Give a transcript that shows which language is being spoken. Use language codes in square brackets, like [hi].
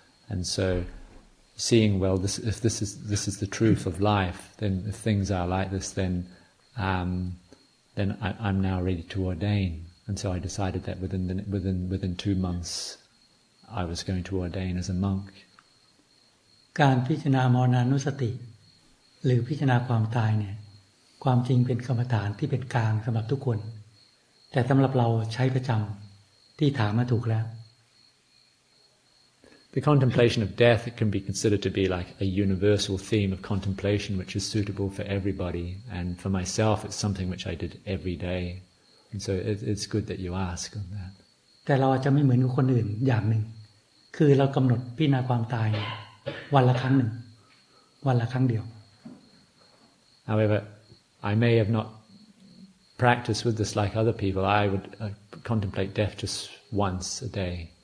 [en] And so, seeing if this is the truth of life, then if things are like this, then I'm now ready to ordain. And so I decided that within 2 months, I was going to ordain as a monk. [th] การพิจารณามรณานุสติหรือพิจารณาความตายเนี่ยความจริงเป็นกรรมฐานที่เป็นกลางสำหรับทุกคนแต่สำหรับเราใช้ประจำที่ถามมาถูกแล้ว [en] The contemplation of death, it can be considered to be like a universal theme of contemplation which is suitable for everybody, and for myself it's something which I did every day, and so it's good that you ask on that. [th] แต่เราอาจจะไม่เหมือนกับคนอื่นอย่างหนึ่งคือเรากำหนดพิจารณาความตายวันละครั้งหนึ่งวันละครั้งเดียว [en] However, I may have not practiced with this like other people. I would contemplate death just once a day.